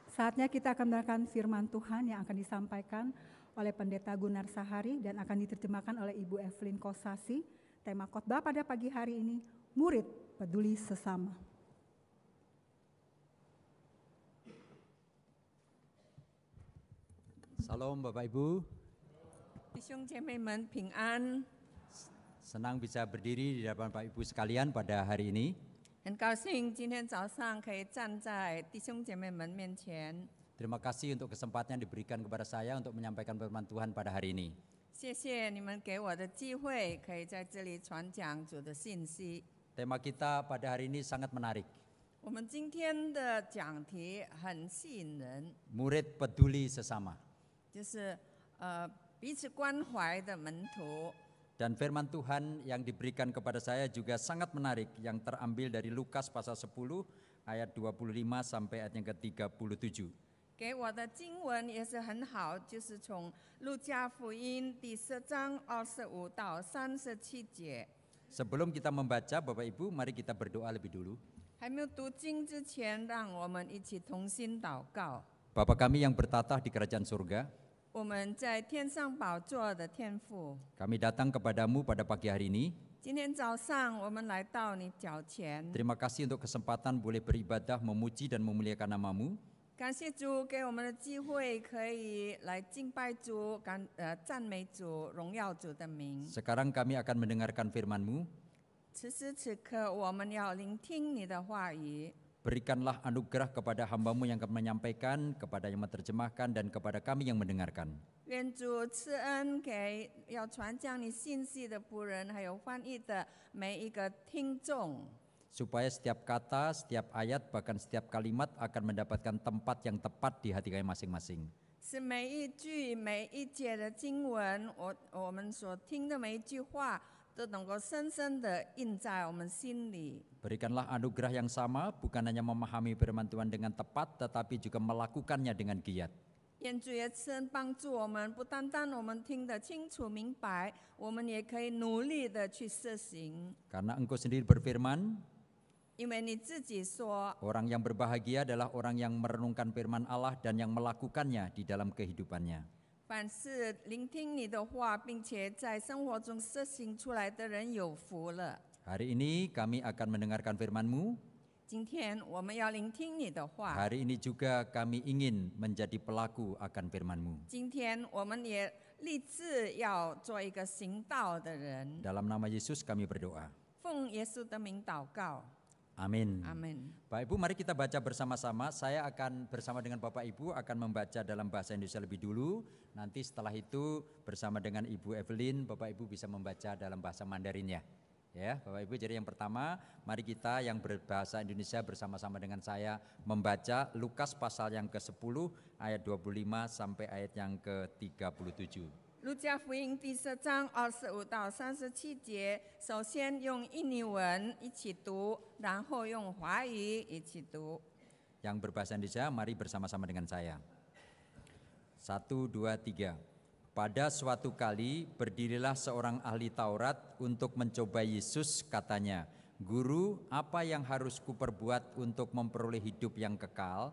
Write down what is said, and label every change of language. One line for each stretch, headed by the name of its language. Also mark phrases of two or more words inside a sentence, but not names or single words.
Indonesian: saatnya kita akan mendengarkan firman Tuhan yang akan disampaikan oleh Pendeta Gunar Sahari dan akan diterjemahkan oleh Ibu Evelyn Kosasi. Tema khotbah pada pagi hari ini, murid peduli sesama. Salam Bapak Ibu.
Chinese: 弟兄姐妹们平安，
Indonesian: Senang bisa berdiri di depan Bapak Ibu sekalian pada hari ini.
Chinese: 很高兴今天早上可以站在弟兄姐妹们面前。
Indonesian: Terima kasih untuk kesempatan yang diberikan kepada saya untuk menyampaikan firman Tuhan pada hari ini.
Chinese: 谢谢你们给我的机会，可以在这里传讲主的信息。
Indonesian: Tema kita pada hari ini sangat menarik.
Chinese: 我们今天的讲题很吸引人，
Indonesian: Murid peduli sesama.
Chinese: 就是彼此关怀的门徒。
Indonesian: Dan firman Tuhan yang diberikan kepada saya juga sangat menarik yang terambil dari Lukas pasal 10 ayat 25 sampai ayat yang ke-37.
Chinese: 给我的经文也是很好，就是从路加福音第10章25到37节。
Indonesian: Sebelum kita membaca, Bapak Ibu, mari kita berdoa lebih dulu.
Chinese: 还没有读经之前，让我们一起同心祷告。
Indonesian: Bapa kami yang bertatah di kerajaan surga,
Chinese: 我们在天上宝座的天父，
Indonesian: kami datang kepadamu pada pagi hari ini.
Chinese: 今天早上我们来到你脚前，
Indonesian: Terima kasih untuk kesempatan boleh beribadah, memuji dan memuliakan nama-Mu.
Chinese: 感谢主给我们的机会，可以来敬拜主、赞美主、荣耀主的名。
Indonesian: Sekarang kami akan mendengarkan firman-Mu.
Chinese: 此时此刻，我们要聆听你的话语。
Indonesian: Berikanlah anugerah kepada hamba-Mu yang akan menyampaikan, kepada yang menerjemahkan, dan kepada kami yang mendengarkan.
Chinese: 愿主赐恩给要传讲你信息的仆人，还有翻译的每一个听众。
Indonesian: Supaya setiap kata, setiap ayat, bahkan setiap kalimat akan mendapatkan tempat yang tepat di hati kami masing-masing.
Chinese: 是每一句每一节的经文，我们所听的每一句话，都能够深深的印在我们心里。
Indonesian: Berikanlah anugerah yang sama, bukan hanya memahami firman Tuhan dengan tepat, tetapi juga melakukannya dengan giat.
Chinese: 愿主也赐恩帮助我们，不单单我们听得清楚明白，我们也可以努力的去实行。
Indonesian: Karena Engkau sendiri berfirman,
Chinese: 因为你自己说，
Indonesian: orang yang berbahagia adalah orang yang merenungkan firman Allah dan yang melakukannya di dalam kehidupannya.
Chinese: 凡是聆听你的话，并且在生活中实行出来的人有福了。
Indonesian: Hari ini kami akan mendengarkan firman-Mu.
Chinese: 今天我们要聆听你的话，
Indonesian: Hari ini juga kami ingin menjadi pelaku akan firman-Mu.
Chinese: 今天我们也立志要做一个行道的人。
Indonesian: Dalam nama Yesus kami berdoa.
Chinese: 奉耶稣的名祷告，
Indonesian: Amin.
Chinese: 阿门。
Indonesian: Bapak Ibu, mari kita baca bersama-sama. Saya akan bersama dengan Bapak Ibu akan membaca dalam bahasa Indonesia lebih dulu. Nanti setelah itu bersama dengan Ibu Evelyn, Bapak Ibu bisa membaca dalam bahasa Mandarinnya. Ya, Bapak Ibu, jadi yang pertama, mari kita yang berbahasa Indonesia bersama-sama dengan saya membaca Lukas pasal yang ke-10 ayat 25 sampai ayat yang ke-37.
Chinese: 路加福音第10章25到37节，首先用印尼文一起读，然后用华语一起读。
Indonesian: Yang berbahasa Indonesia, mari bersama-sama dengan saya. 1, 2, 3. Pada suatu kali berdirilah seorang ahli Taurat untuk mencoba Yesus, katanya, "Guru, apa yang harus kuperbuat untuk memperoleh hidup yang kekal?"